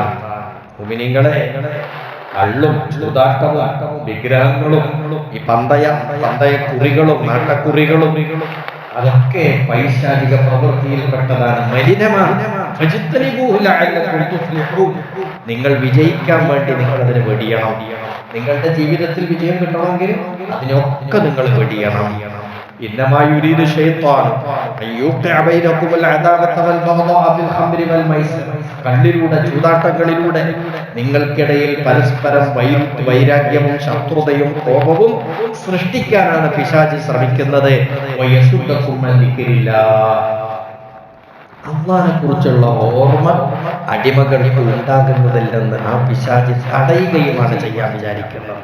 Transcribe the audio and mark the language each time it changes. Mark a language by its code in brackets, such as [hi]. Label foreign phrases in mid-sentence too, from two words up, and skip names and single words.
[ml] മുഅ്മിനീങ്ങളെ, കള്ളും ചൂതാട്ടവും വിഗ്രഹങ്ങളും ഈ പന്തയക്കുറികളും നാട്ടക്കുറികളും അതൊക്കെ പൈശാചിക പ്രവൃത്തിയിൽപ്പെട്ടതാണ്, മലിനമാണ്. നിങ്ങൾ വിജയിക്കാൻ വേണ്ടി നിങ്ങൾ അതിന് വെടിയണം. നിങ്ങളുടെ ജീവിതത്തിൽ വിജയം കിട്ടണമെങ്കിൽ അതിനൊക്കെ നിങ്ങൾ വെടിയണം. [ar] إنما يريد الشيطان أن يوقع بينكم العداوة والبغضاء في الخمر والميسر. [ml] കണ്ണിലൂടെ ചൂതാട്ടങ്ങളിലൂടെ നിങ്ങൾക്കിടയിൽ പരസ്പരം വൈരാഗ്യവും ശത്രുതയും കോപവും സൃഷ്ടിക്കാനാണ് പിശാച് ശ്രമിക്കുന്നത്. അല്ലാഹുവിനെ കുറിച്ചുള്ള ഓർമ്മ അടിമകൾക്ക് ഉണ്ടാകുന്നതില്ലെന്ന് ആ പിശാച് തടയുകയുമാണ് ചെയ്യാൻ വിചാരിക്കുന്നത്.